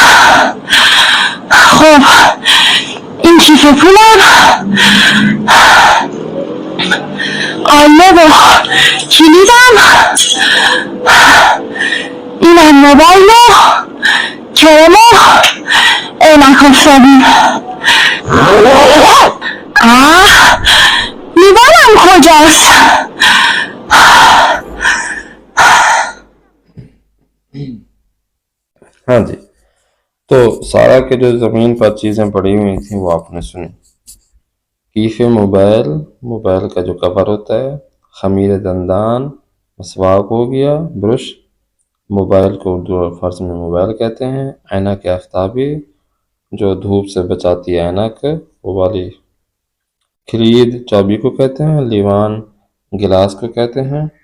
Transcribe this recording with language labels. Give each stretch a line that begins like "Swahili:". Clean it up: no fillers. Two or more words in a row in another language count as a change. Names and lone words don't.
Persian: خب این کیف پولم آینه و کلیدم، اینم موبایل و کرم و عینک آفتابی. لیوانم کجاست؟
Urdu: ہاں جی، تو سارا کے جو زمین پر چیزیں پڑی ہوئی تھیں وہ آپ نے سنی. کیف موبائل، موبائل کا جو کور ہوتا ہے،
Persian: خمیر دندان،
Urdu: مسواک ہو گیا، برش، موبائل کو اردو اور فارسی میں موبائل کہتے ہیں،
Persian: عینک آفتابی
Urdu: جو دھوپ سے بچاتی ہے عینک وہ والی، کلید چابی کو کہتے ہیں، لیوان گلاس کو کہتے ہیں،